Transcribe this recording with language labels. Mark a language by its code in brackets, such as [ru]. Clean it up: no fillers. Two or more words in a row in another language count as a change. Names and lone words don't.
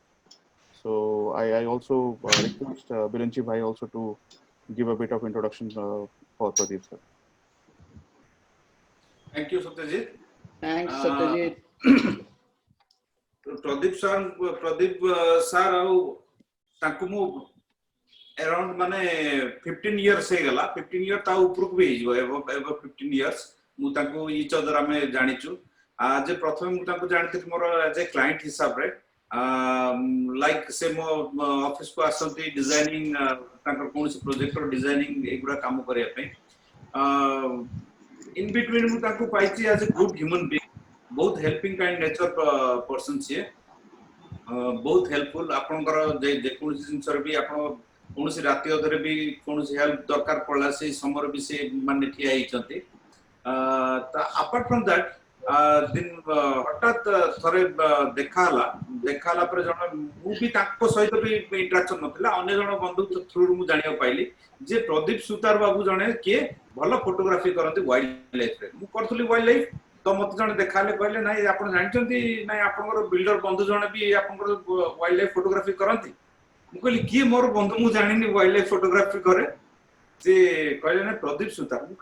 [en] So I also request Biranchi Bhai also to give a bit of introduction for Pradeep sir. Thank you, Satyajit. Thanks, Uh, Satyajit. [or] Pradeep sir ଆଉ ତାଙ୍କୁ ମୁଁ around ମାନେ 15 years ହେଇଗଲା 15 year ତା ଉପରକୁ ବି ହେଇଯିବ ଏବ 15 years ମୁଁ ତାଙ୍କୁ [en] each other [or] ଆମେ ଜାଣିଛୁ ଯେ ପ୍ରଥମେ ମୁଁ ତାଙ୍କୁ ଜାଣିଥିଲି ମୋର [en] as a client [or] ହିସାବରେ ଲାଇକ୍ ସେ ମୋ ଅଫିସ କୁ ଆସନ୍ତି ଡିଜାଇନିଂ ତାଙ୍କର କୌଣସି ପ୍ରୋଜେକ୍ଟର ଡିଜାଇନିଂ ଏଗୁଡ଼ା କାମ କରିବା ପାଇଁ [en] in between [or] ମୁଁ ତାଙ୍କୁ ପାଇଛି [en] as a good human being [or] ବହୁତ [en] helping kind nature person [or] ସିଏ ବହୁତ helpful ଆପଣଙ୍କର ଯେକୌଣସି ଜିନିଷରେ ବି ଆପଣ କୌଣସି ରାତି ଅଧରେ ବି କୌଣସି ହେଲ୍ପ ଦରକାର ପଡିଲା ସେଇ ସମୟରେ ବି ସେ ମାନେ ଠିଆ ହେଇଛନ୍ତି [en] apart from that [or] ଦିନ ହଠାତ୍ ଥରେ ଦେଖା ହେଲା ପରେ ଜଣେ ମୁଁ ବି ତାଙ୍କ ସହିତ ବି ଇଣ୍ଟରାକ୍ସନ ନଥିଲା ଅନ୍ୟ ଜଣ ବନ୍ଧୁ ଥ୍ରୁରୁ ମୁଁ ଜାଣିବାକୁ ପାଇଲି ଯେ ପ୍ରଦୀପ ସୁତାର ବାବୁ ଜଣେ କିଏ ଭଲ ଫଟୋଗ୍ରାଫି କରନ୍ତି [en] wild lifeରେ [or] ମୁଁ କରୁଥିଲି [en] wild life [or] ତ ମତେ ଜଣେ ଦେଖାହେଲେ କହିଲେ ନାଇଁ ଆପଣ ଜାଣିଛନ୍ତି ନାଇଁ ଆପଣଙ୍କର ବିଲ୍ଡର ବନ୍ଧୁ ଜଣେ ବି ଆପଣଙ୍କର [en] wild life photography [or] କରନ୍ତି ମୁଁ କହିଲି କିଏ ମୋର ବନ୍ଧୁ ମୁଁ ଜାଣିନି [en] wild life photography [or] କରେ ସେ କହିଲେ ନା ପ୍ରଦୀପ ସୁତାର ମୁଁ